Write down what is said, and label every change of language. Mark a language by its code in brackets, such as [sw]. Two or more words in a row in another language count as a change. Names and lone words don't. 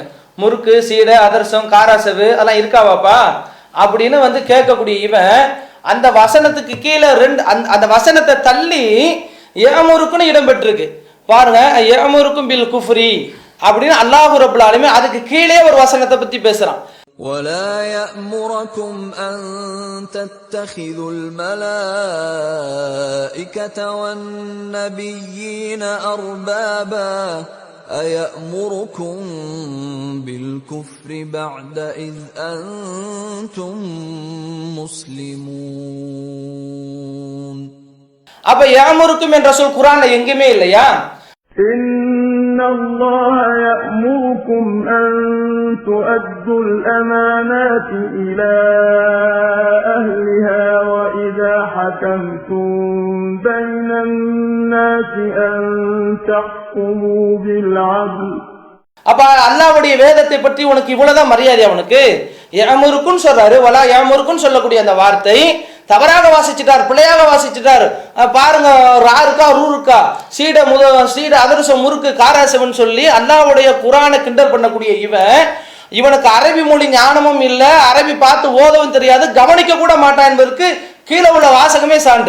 [ta] முறுக்கு சீடை அதிரசம் காராசவு அதெல்லாம் இருக்காவாப்பா அப்படின்னு வந்து கேட்கக்கூடிய இவன் அந்த வசனத்துக்கு கீழே அந்த வசனத்தை தள்ளி யமுருக்குன்னு இடம் பெற்றிருக்கு பாருங்க. [ar] يأمركم بالكفر [ta] அப்படின்னு [ar] الله رب العالمين [ta] அதுக்கு கீழே ஒரு வசனத்தை பத்தி பேசுறான். [ar] ولا يأمركم أن تتخذوا الملائكة والنبيين أربابا أيأمركم بالكفر بعد إذ أنتم مسلمون. [ta] அப்ப யமுருக்கும் என்ற சொல் குர்ஆன்ல எங்கேயுமே இல்லையா? [ar] إن الله يأمركم أن تؤدوا الأمانات إلى أهلها وإذا حكمتم بين الناس أن تحكموا بالعدل. [ta] அப்ப அல்லாஹ்வுடைய வேதத்தை பற்றி உனக்கு இவ்வளவுதான் மரியாதை. அவனுக்கு யமுருக்குன்னு சொல்றாரு, வலா யமுருக்குன்னு சொல்லக்கூடிய அந்த வார்த்தை தவறாக வாசிச்சுட்டார், பிழையாக வாசிச்சுட்டார். பாருங்க, ரா இருக்கா ரூ இருக்கா, சீடை அதிரசம் முறுக்கு காராசவன் சொல்லி அல்லாஹ்வுடைய குர்ஆனை கிண்டல் பண்ணக்கூடிய இவனுக்கு அரபி மொழி ஞானமும் இல்லை, அரபி பார்த்து ஓதவும் தெரியாது, கவனிக்க கூட மாட்டான் என்பதற்கு கீழே உள்ள வாசகமே சான்று.